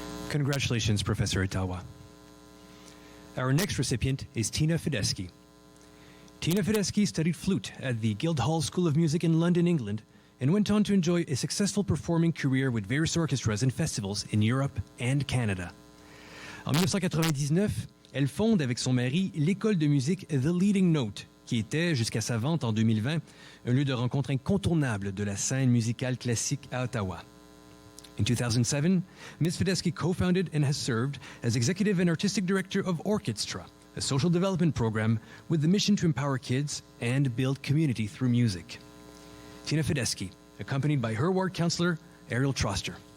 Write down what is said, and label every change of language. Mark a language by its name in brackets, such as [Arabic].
[English] Congratulations, Professor Ottawa. Our next recipient is Tina Fideschi. Tina Fideschi studied flute at the Guildhall School of Music in London, England, and went on to enjoy a successful performing career with various orchestras and festivals in Europe and Canada. [French] En 1999, elle fonde avec son mari l'école de musique The Leading Note, qui était, jusqu'à sa vente en 2020, un lieu de rencontre incontournable de la scène musicale classique à Ottawa. [English] In 2007, Ms. Fideschi co-founded and has served as Executive and Artistic Director of Orchestra, a social development program with the mission to empower kids and build community through music. Tina Fideschi, accompanied by her ward councillor, Ariel Troster.